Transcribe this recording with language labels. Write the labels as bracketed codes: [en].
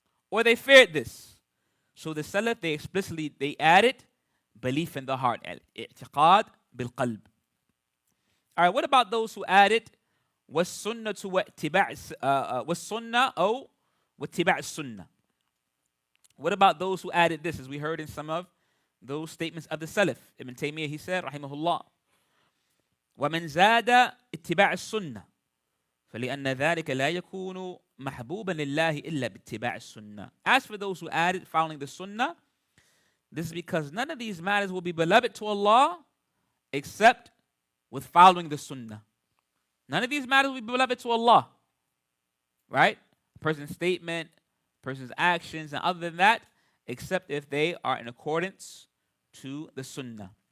[en] Or they feared this. So the Salaf, they added belief in the heart, al-i'tiqad bil-qalb. All right, what about those who added was-sunnah to was-sunnah or واتباع sunnah? What about those who added this, as we heard in some of those statements of the Salaf? Ibn Taymiyyah, he said, [ar] rahimahullah, وَمَنْ زَادَ اتباع السنة فَلِأَنَّ ذَلِكَ لَا يَكُونُ محبوبا لله إلا باتباع السنة. [en] As for those who added following the sunnah, this is because none of these matters will be beloved to Allah except with following the sunnah. None of these matters will be beloved to Allah, right? A person's statement, a person's actions, and other than that, except if they are in accordance to the sunnah.